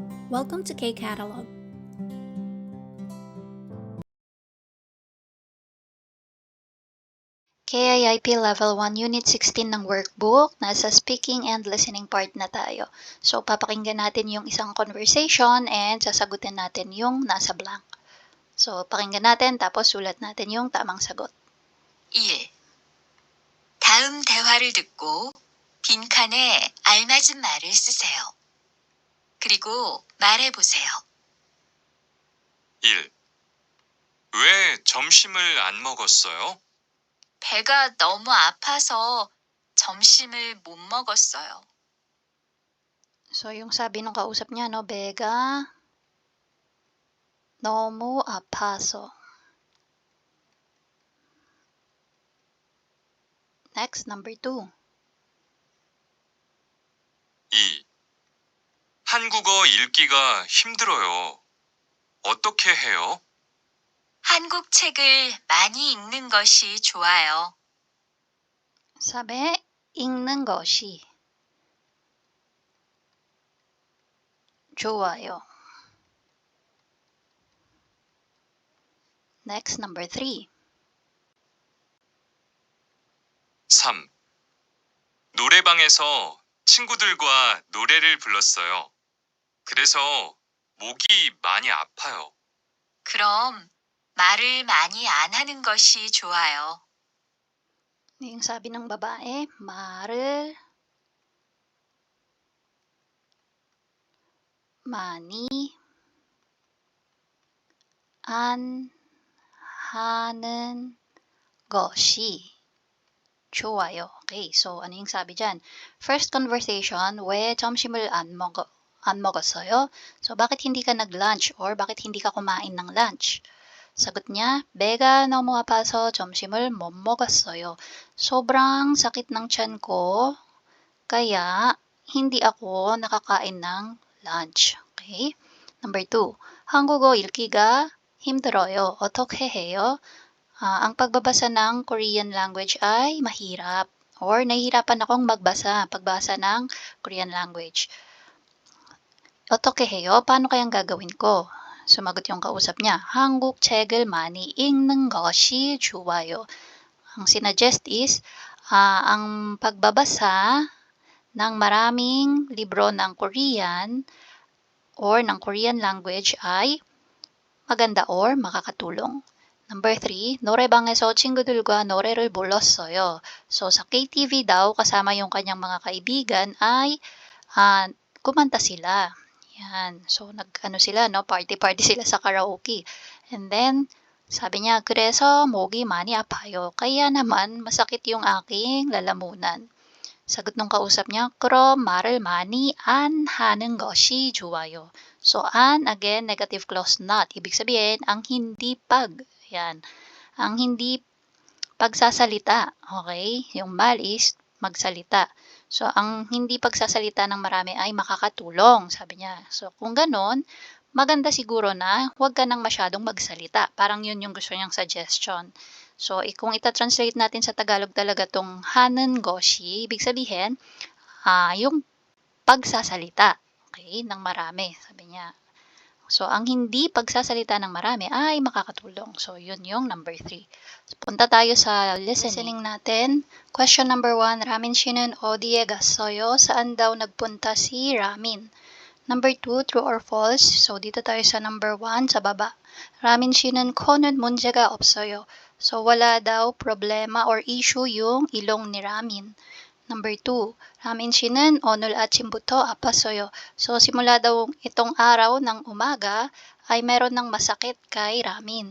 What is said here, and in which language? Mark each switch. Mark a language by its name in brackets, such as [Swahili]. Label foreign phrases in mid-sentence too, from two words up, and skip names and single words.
[English] Welcome to K-Catalog. [Filipino] KIIP Level 1 Unit 16 ng workbook. Nasa [English] speaking and listening part [Filipino] na tayo. So, papakinggan natin yung isang [English] conversation and [Filipino] sasagutin natin yung nasa blank. So, pakinggan natin tapos sulat natin yung tamang sagot. 1. [Korean] 다음 대화를 듣고 빈칸에 알맞은 말을 쓰세요. 그리고 말해보세요. 1. 왜 점심을 안 먹었어요? 배가 너무 아파서 점심을 못 먹었어요. [Filipino] So, yung sabi ng kausap niya, no, [Korean] Bega, 너무 아파서. [English] Next, number 2. 2. [Korean] 한국어 읽기가 힘들어요. 어떻게 해요? 한국 책을 많이 읽는 것이 좋아요. 사배, 읽는 것이 좋아요. [English] Next, number 3. 3. [Korean] 노래방에서 친구들과 노래를 불렀어요. 그래서 목이 많이 아파요. 그럼 말을 많이 안 하는 것이 좋아요. [Filipino] Yung sabi ng babae, [Korean] 말을 많이 안 하는 것이 좋아요. [Filipino] Okay, so ano yung sabi dyan? [English] First conversation, [Korean] 왜 점심을 안 먹었어요? [Filipino] So, bakit hindi ka nag-lunch or bakit hindi ka kumain ng lunch? Sagot niya, [Korean] 배가 너무 아파서 점심을 못 먹었어요. [Filipino] Sobrang sakit ng tiyan ko, kaya hindi ako nakakain ng lunch. [English] Okay? Number 2, [Korean] 한국어 읽기가 힘들어요. 어떻게 해요? [Filipino] Ang pagbabasa ng [English] Korean language [Filipino] ay mahirap or nahihirapan akong pagbasa ng [English] Korean language. [Korean] 어떻게 해요? [Filipino] Paano kayang gagawin ko? Sumagot yung kausap niya, [Korean] 한국 책을 많이 읽는 것이 좋아요. [Filipino] Ang sinuggest is, ang pagbabasa ng maraming libro ng Korean or ng [English] Korean language [Filipino] ay maganda or makakatulong. [English] Number 3, [Korean] 노래방에서 친구들과 노래를 불렀어요. [Filipino] So, sa KTV daw, kasama yung kanyang mga kaibigan ay kumanta sila. Yan. So, sila, no? Party sila sa karaoke. And then, sabi niya, [Korean] 그래서 목이 많이 아파요. [Filipino] Kaya naman, masakit yung aking lalamunan. Sagot ng kausap niya, [Korean] 그럼 말을 많이 안 하는 것이 좋아요. [English] So, an, again, negative clause not. [Filipino] Ibig sabihin, ang hindi pag. Yan. Ang hindi pagsasalita. Okay? Yung mal is magsalita. So, ang hindi pagsasalita ng marami ay makakatulong, sabi niya. So, kung ganon, maganda siguro na huwag ka nang masyadong magsalita. Parang yun yung gusto niyang suggestion. So, kung ita-translate natin sa Tagalog talaga tong [Korean] 하는 것이, [Filipino] ibig sabihin, yung pagsasalita, okay, ng marami, sabi niya. So, ang hindi pagsasalita ng marami ay makakatulong. So, yun yung number 3. So, punta tayo sa listening natin. [English] Question number 1, [Korean] Ramin 씨는 어디에 갔어요? [Filipino] Saan daw nagpunta si Ramin? [English] Number 2, true or false? [Filipino] So, dito tayo sa number 1, sa baba. [Korean] Ramin 씨는 코는 문제가 없어요. [Filipino] So, wala daw problema or issue yung ilong ni Ramin. [Korean] Number 2, Ramin 씨는 오늘 아침부터 아팠어요. [Filipino] So, simula daw itong araw ng umaga ay meron ng masakit kay Ramin.